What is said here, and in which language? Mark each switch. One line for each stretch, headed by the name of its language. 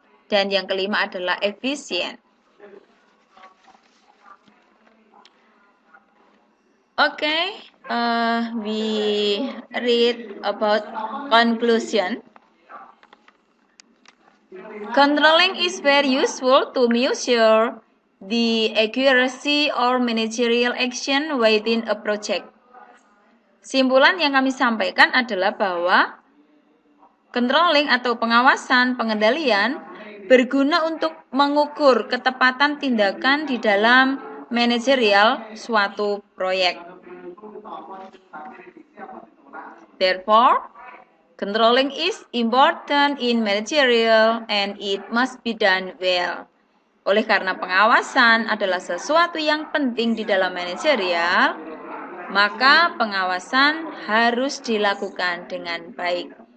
Indonesian: Dan yang kelima adalah efisien.
English: Okay, we read about conclusion. Controlling is very useful to measure the accuracy or managerial action within a project.
Indonesian: Simpulan yang kami sampaikan adalah bahwa controlling atau pengawasan pengendalian berguna untuk mengukur ketepatan tindakan di dalam manajerial suatu proyek.
English: Therefore, controlling is important in managerial and it must be done well.
Indonesian: Oleh karena pengawasan adalah sesuatu yang penting di dalam manajerial, maka pengawasan harus dilakukan dengan baik.